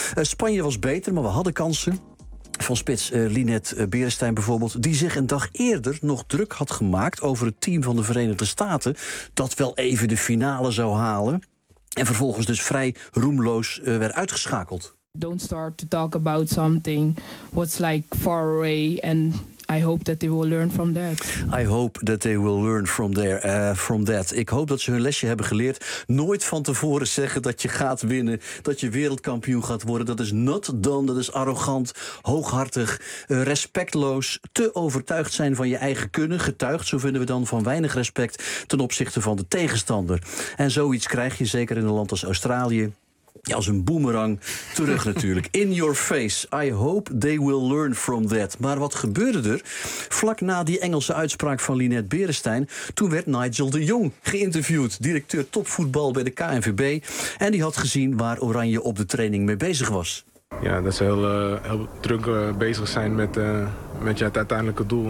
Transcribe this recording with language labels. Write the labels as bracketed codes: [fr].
[nl] Spanje was beter, maar we hadden kansen. Van spits Lynette Berestijn bijvoorbeeld, die zich een dag eerder nog druk had gemaakt over het team van de Verenigde Staten dat wel even de finale zou halen. En vervolgens dus vrij roemloos werd uitgeschakeld. [en] Don't start to talk about something what's like far away and I hope that they will learn from that. I hope that they will learn from there, from that. [nl] Ik hoop dat ze hun lesje hebben geleerd. Nooit van tevoren zeggen dat je gaat winnen, dat je wereldkampioen gaat worden. Dat is not done, dat is arrogant, hooghartig, respectloos. Te overtuigd zijn van je eigen kunnen. Getuigd, zo vinden we dan, van weinig respect ten opzichte van de tegenstander. En zoiets krijg je zeker in een land als Australië. Ja, als een boemerang terug natuurlijk. [en] In your face. I hope they will learn from that. [nl] Maar wat gebeurde er? Vlak na die Engelse uitspraak van Lynette Berestein, toen werd Nigel de Jong geïnterviewd. Directeur topvoetbal bij de KNVB. En die had gezien waar Oranje op de training mee bezig was. Ja, dat ze heel, heel druk bezig zijn met het uiteindelijke doel.